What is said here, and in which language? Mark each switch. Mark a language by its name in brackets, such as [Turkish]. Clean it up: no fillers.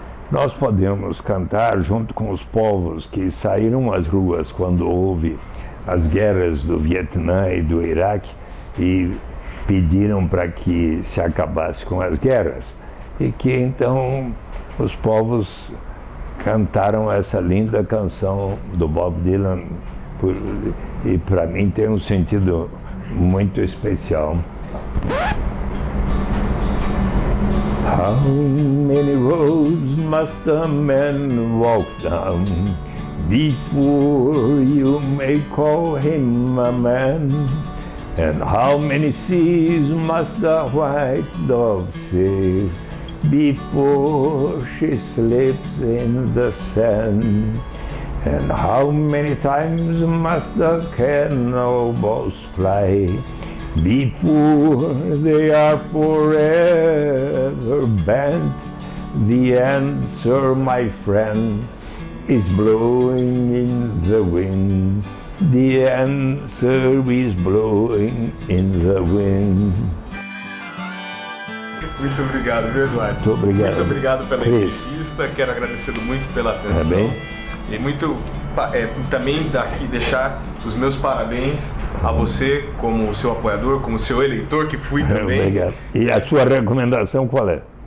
[Portuguese] nós podemos cantar junto com os povos que saíram às ruas quando houve as guerras do Vietnã e do Iraque e pediram para que se acabasse com as guerras. E que então os povos cantaram essa linda canção do Bob Dylan, e para mim tem um sentido muito especial. [English] How many roads must a man walk down before you may call him a man? And how many seas must the white dove sail before she slips in the sand? And how many times must the cannonballs fly before they are forever banned? The answer, my friend, is blowing in the wind. The answer is blowing in the wind. [Portuguese] Muito obrigado, viu, Eduardo? Muito obrigado. Muito obrigado pela Cris. entrevista, quero agradecer muito pela atenção. bem? E muito também daqui deixar os meus parabéns a você como seu apoiador, como seu eleitor, que fui também. Obrigado. E a sua recomendação qual é?